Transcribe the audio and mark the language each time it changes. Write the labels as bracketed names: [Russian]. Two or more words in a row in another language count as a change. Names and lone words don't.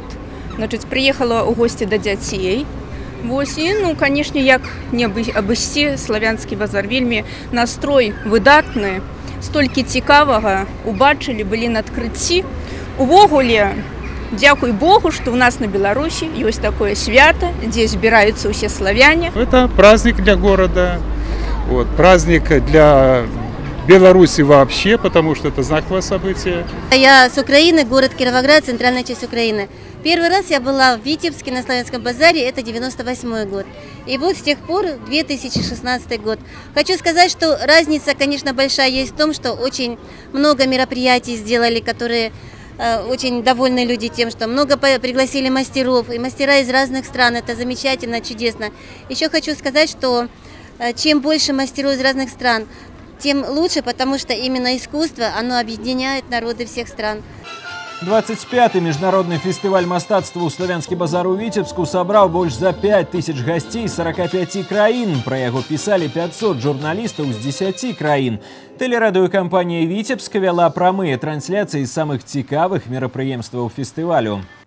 [Belarusian] Значыць, прыехала ў госці да дзяцей. Вось, і, канешне, як не абысці славянскі базар. Вельмі настрой выдатны, столькі цікавага убачылі, былі на адкрыцці. Увогуле, дзякуй Богу, што ў нас на Беларусі ёсць такое свята, дзе збіраюцца ўсе славяне. [Russian] Это праздник для города, праздник для Беларуси вообще, потому что это знаковое событие. Я с Украины, город Кировоград, центральная часть Украины. Первый раз я была в Витебске на Славянском базаре, это 98-й год. И вот с тех пор 2016 год. Хочу сказать, что разница, конечно, большая есть в том, что очень много мероприятий сделали, которые очень довольны люди тем, что много пригласили мастеров, и мастера из разных стран, это замечательно, чудесно. Еще хочу сказать, что чем больше мастеров из разных стран, тем лучше, потому что именно искусство, оно объединяет народы всех стран. [Belarusian] 25-й міжнародны фестываль мастацтва ў «Славянскі базар» у Віцебску сабраў больш за 5000 гасцей з 45 краін. Пра яго пісалі 500 журналістаў з 10 краін. Тэлерадыёкампанія «Віцебска» вяла прамыя трансляцыі з самых цікавых мерапрыемстваў фестывалю.